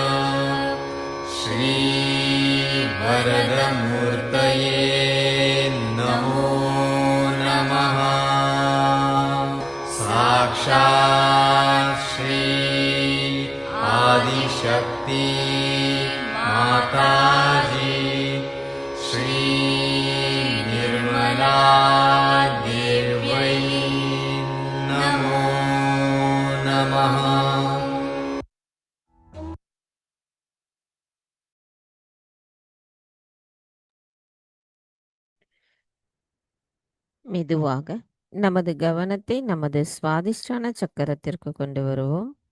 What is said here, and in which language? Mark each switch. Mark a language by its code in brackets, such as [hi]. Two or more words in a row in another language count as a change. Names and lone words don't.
[sa] श्रीवरदमूर्तये नमो नमः साक्षात् श्री आदिशक्ति माताजी श्री निर्मला देव्यै नमो नमः। [ta] மெதுவாக நமது கவனத்தை நமது சுவாதிஷ்டான சக்கரத்திற்கு கொண்டு வருவோம்.